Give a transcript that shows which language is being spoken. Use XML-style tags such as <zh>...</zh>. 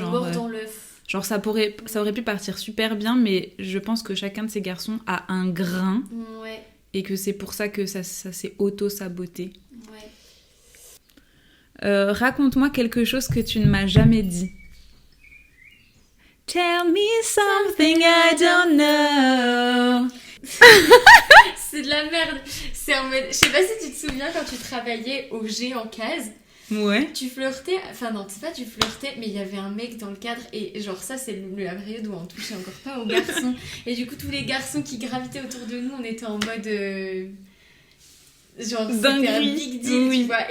<fr>Mort dans l'œuf. Genre ça aurait pu partir super bien, mais je pense que chacun de ces garçons a un grain. Ouais. Et que c'est pour ça que ça s'est auto-saboté. Ouais. Raconte-moi quelque chose que tu ne m'as jamais dit.</fr> <en>Tell me something I don't know.</en> <fr>C'est de la merde. C'est en mode... Je sais pas si tu te souviens quand tu travaillais au G en case. Ouais. Tu flirtais, enfin non, c'est pas tu flirtais, mais il y avait un mec dans le cadre et genre ça c'est la période où on touchait encore pas aux garçons. Et du coup tous les garçons qui gravitaient autour de nous, on était en mode... genre c'était un big deal, tu vois.</fr>